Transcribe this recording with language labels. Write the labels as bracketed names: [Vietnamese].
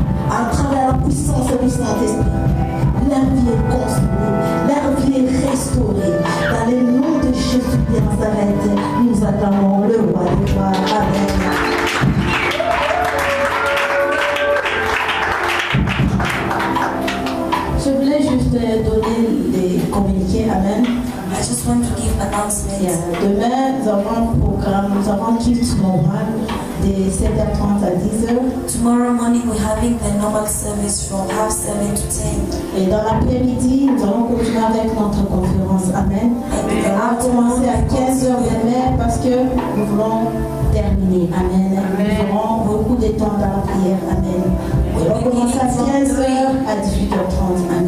[French] à travers la puissance du Saint-Esprit. Leur vie est consolée, leur vie est restaurée. Dans le nom de Jésus de Nazareth, nous acclamons le roi des rois. Amen. Je voulais juste donner les communiqués. Amen. [English] I just want to give announcements. [French] Demain, nous avons un programme, nous avons culte normal de 7h30 à 10h. [English] Tomorrow morning we're having the normal service from 7:30 to 10. [French] Et dans l'après-midi, nous allons continuer avec notre conférence. Amen. [English] And [French] On va commencer à 15h demain parce que nous voulons terminer. Amen. Nous aurons beaucoup de temps dans la prière. Amen. Et on va commencer à 15h à 18h30. Amen.